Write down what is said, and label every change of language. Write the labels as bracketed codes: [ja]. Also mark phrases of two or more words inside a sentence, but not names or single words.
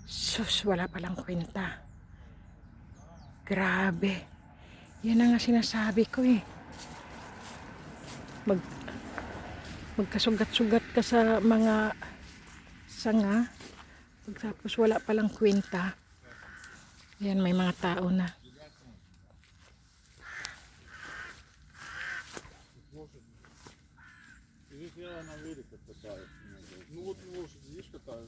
[tl] Sus, wala palang kwenta. Grabe. Yan ang nga sinasabi ko eh. Magkasugat-sugat ka sa mga sanga. Tapos wala palang kwenta. Yan, may mga tao na. [ru] Здесь я на великах катаюсь. Ну вот на лошади, видишь, катаюсь.